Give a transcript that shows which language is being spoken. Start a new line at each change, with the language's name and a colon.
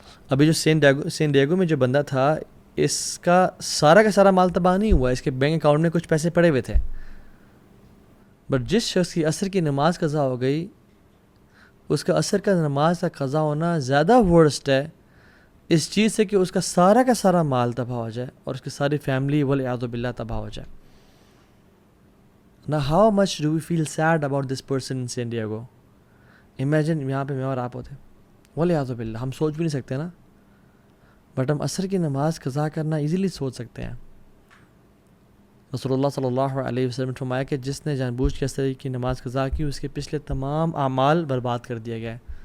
Urdu: ابھی جو سین ڈیگو میں جو بندہ تھا اس کا سارا مال تباہ نہیں ہوا، اس کے بینک اکاؤنٹ میں کچھ پیسے پڑے ہوئے تھے. بٹ جس شخص کی عصر کی نماز قضا ہو گئی اس کا عصر کا نماز کا قضا ہونا زیادہ ورسٹ ہے اس چیز سے کہ اس کا سارا مال تباہ ہو جائے اور اس کی ساری فیملی والعیاذ باللہ تباہ ہو جائے.
English: Now how much do we feel sad about this person in San Diego?
Urdu: Imagine یہاں پہ میں اور آپ ہوتے والعیاذ باللہ. ہم سوچ بھی نہیں سکتے نا، بٹ ہم عصر کی نماز قضا کرنا ایزیلی سوچ سکتے ہیں. رسول اللہ صلی اللہ علیہ وسلم نے فرمایا کہ جس نے جان بوجھ کے عصر کی نماز قضا کی اس کے پچھلے تمام اعمال برباد کر دیا گیا.